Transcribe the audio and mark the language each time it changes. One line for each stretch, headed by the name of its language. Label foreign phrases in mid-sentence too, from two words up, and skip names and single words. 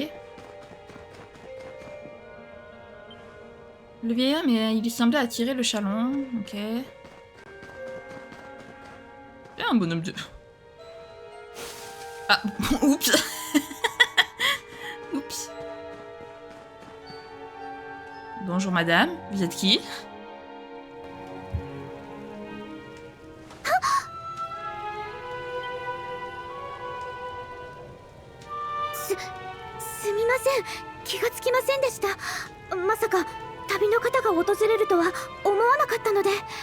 French: Le vieil homme, il semblait attirer le chaland. Ok. Un bonhomme de... Ah, oups. Oups. Bonjour madame, vous êtes qui?
Japanese: すみません、気がつきませんでした。まさか旅の方が訪れるとは思わなかったので。